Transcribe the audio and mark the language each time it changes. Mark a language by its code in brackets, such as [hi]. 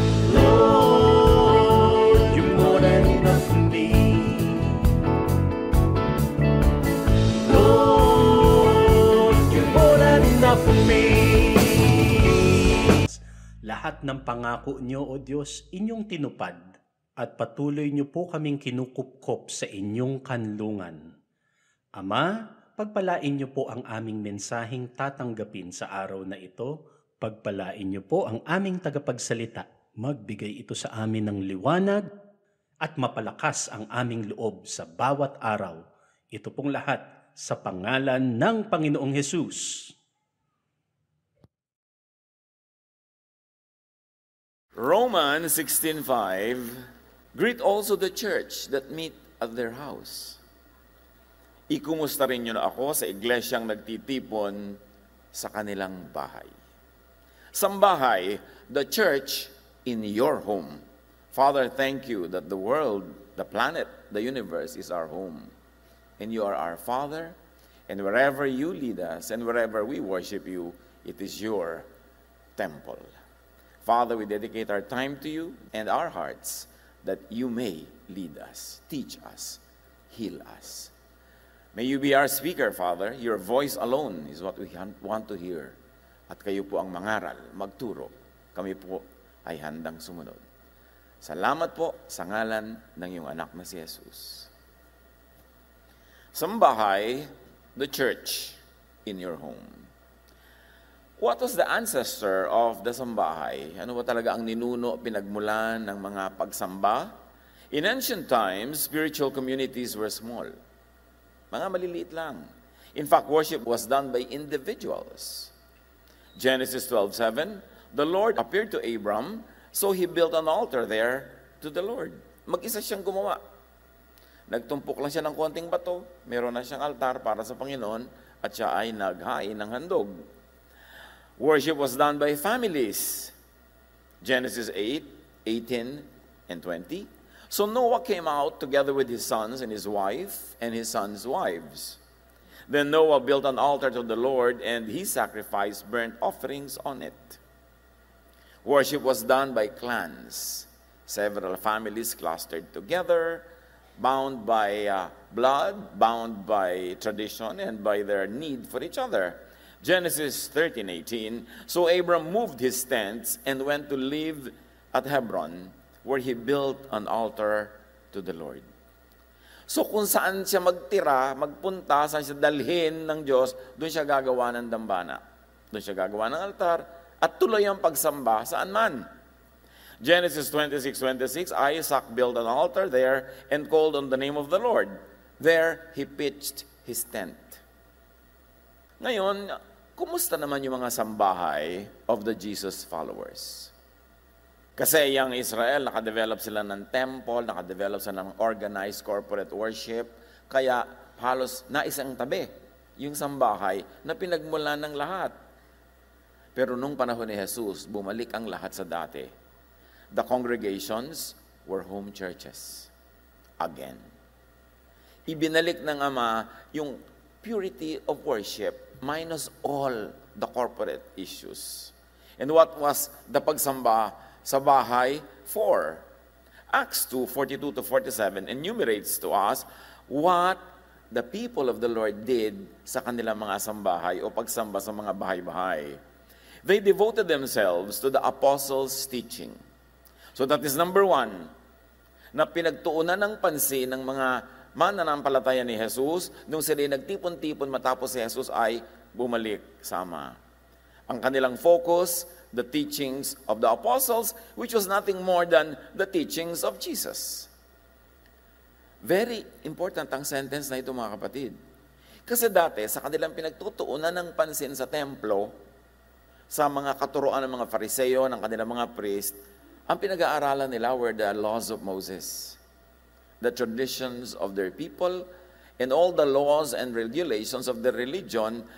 [en] Lord, you're more than enough for me. Lord, you're more than enough for me. [tl] Lahat ng pangako niyo, O Diyos, inyong tinupad at patuloy niyo po kaming kinukupkop sa inyong kanlungan. Ama, pagpalain niyo po ang aming mensaheng tatanggapin sa araw na ito. Pagpalain niyo po ang aming tagapagsalita. Magbigay ito sa amin ng liwanag at mapalakas ang aming loob sa bawat araw. Ito pong lahat sa pangalan ng Panginoong Hesus. [en] Romans 16:5, greet also the church that meet at their house. [tl] Ikumusta rin nyo na ako sa iglesyang nagtitipon sa kanilang bahay. [en] Sambahay, the church in your home. Father, thank you that the world, the planet, the universe is our home. And you are our Father, and wherever you lead us and wherever we worship you, it is your temple. Father, we dedicate our time to you and our hearts that you may lead us, teach us, heal us. May you be our speaker, Father. Your voice alone is what we want to hear. [tl] At kayo po ang mangaral, magturo. Kami po ay handang sumunod. Salamat po sa ngalan ng iyong anak na si Jesus. [en] Sambahay, the church in your home. What was the ancestor of the sambahay? [tl] Ano ba talaga ang ninuno, pinagmulan ng mga pagsamba? [en] In ancient times, spiritual communities were small. [tl] Mga maliliit lang. [en] In fact, worship was done by individuals. Genesis 12:7, the Lord appeared to Abram, so he built an altar there to the Lord. [tl] Mag-isa siyang gumawa. Nagtumpok lang siya ng konting bato, meron na siyang altar para sa Panginoon, at siya ay naghain ng handog. [en] Worship was done by families. Genesis 8:18 and 20. So Noah came out together with his sons and his wife and his sons' wives. Then Noah built an altar to the Lord, and he sacrificed burnt offerings on it. Worship was done by clans. Several families clustered together, bound by blood, bound by tradition, and by their need for each other. Genesis 13:18, so Abram moved his tents and went to live at Hebron, where he built an altar to the Lord. [tl] So kung saan siya magtira, magpunta, saan siya dalhin ng Diyos, doon siya gagawa ng dambana. Doon siya gagawa ng altar, at tuloy ang pagsamba saan man. [en] Genesis 26:26, Isaac built an altar there and called on the name of the Lord. There he pitched his tent. [tl] Ngayon, kumusta naman yung mga sambahay [en] of the Jesus followers? [tl] Kasi yung Israel, nakadevelop sila ng temple, nakadevelop sila ng [en] organized corporate worship, [tl] kaya halos naisang tabi yung sambahay na pinagmulan ng lahat. Pero nung panahon ni Jesus, bumalik ang lahat sa dati. [en] The congregations were home churches. Again. [tl] Ibinalik ng Ama yung [en] purity of worship minus all the corporate issues. And what was the [tl] pagsamba sa bahay? [en] 4. Acts 2:42-47 enumerates to us what the people of the Lord did [tl] sa kanilang mga sambahay o pagsamba sa mga bahay-bahay. [en] They devoted themselves to the apostles' teaching. So that is number 1, [tl] na pinagtuunan ng pansin ng mga mananampalataya ni Jesus nung sila nagtipon-tipon matapos si Jesus ay bumalik sa Ama. Ang kanilang [en] focus, the teachings of the apostles, which was nothing more than the teachings of Jesus. Very important [tl] ang sentence na ito, mga kapatid. Kasi dati, sa kanilang pinagtutuunan ng pansin sa templo, sa mga katuroan ng mga Fariseo, ng kanilang mga priest, ang pinag-aaralan nila [en] were the laws of Moses, the traditions of their people, and all the laws and regulations of the religion.